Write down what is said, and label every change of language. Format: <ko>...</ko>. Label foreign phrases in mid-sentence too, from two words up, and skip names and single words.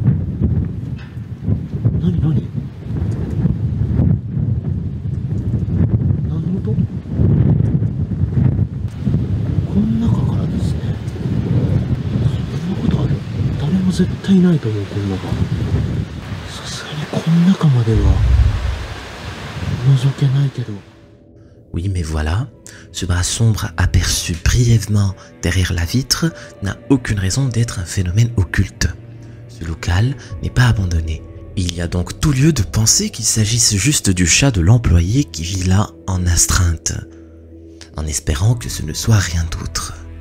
<ja>何何音？この中からですね。そんなことある？誰も絶対いないと思う、この中。さすがにこの中までは覗けないけど。</ja> <fr>Oui, mais voilà, ce bras sombre aperçu brièvement derrière la vitre n'a aucune raison d'être un phénomène occulte. Ce local n'est pas abandonné. Il y a donc tout lieu de penser qu'il s'agisse juste du chat de l'employé qui vit là en astreinte, en espérant que ce ne soit rien d'autre.</fr>